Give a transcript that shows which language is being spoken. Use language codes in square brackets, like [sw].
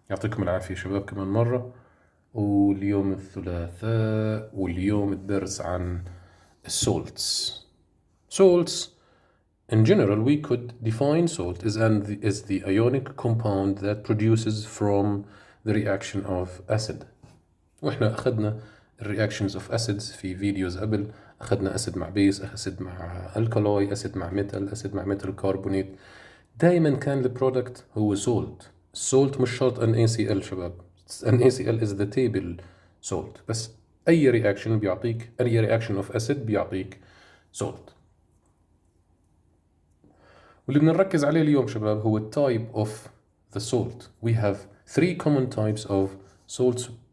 [ar] يعطيكم العافية شباب كمان مرة. واليوم الثلاثاء واليوم الدرس عن salts. [en] Salts, in general, we could define salt as the ionic compound that produces from the reaction of acid. [ar] واحنا اخذنا [en] reactions of acids [ar] في فيديوز قبل. [en] اخذنا acid مع base, acid مع alkali, acid مع metal, acid مع metal carbonate. [ar] دايما كان البرودكت هو salt. salt مش شرط NaCl شباب. [en] NaCl is the table salt, [ar] بس اي reaction بيعطيك, [en] اي reaction of acid بيعطيك salt. [ar] واللي بنركز عليه اليوم شباب هو [en] type of the salt. We have three common types of salts.